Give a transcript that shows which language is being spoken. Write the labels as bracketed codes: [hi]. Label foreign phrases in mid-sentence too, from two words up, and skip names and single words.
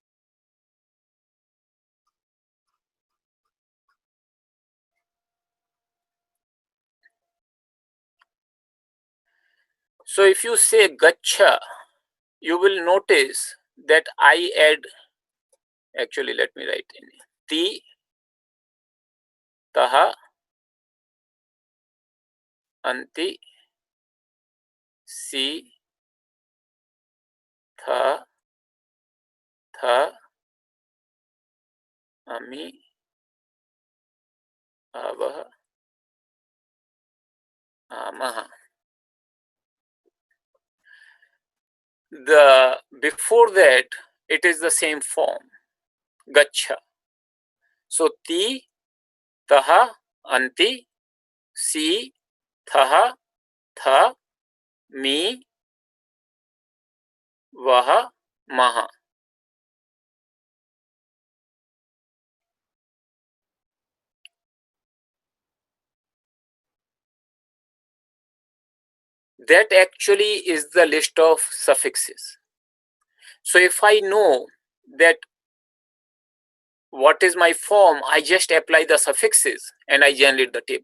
[en] So if you say gacha, you will notice that I add, actually let me write in ti, [sa] तः, अन्ति, सि, थः, थ, आमि, आवः, आमः. [en] Before that, it is the same form, gacha. [sa] So ति, तः, अन्ति, सि, थः, थ, मि, वः, मः. [en] That actually is the list of suffixes. So if I know that what is my form, I just apply the suffixes and I generate the table.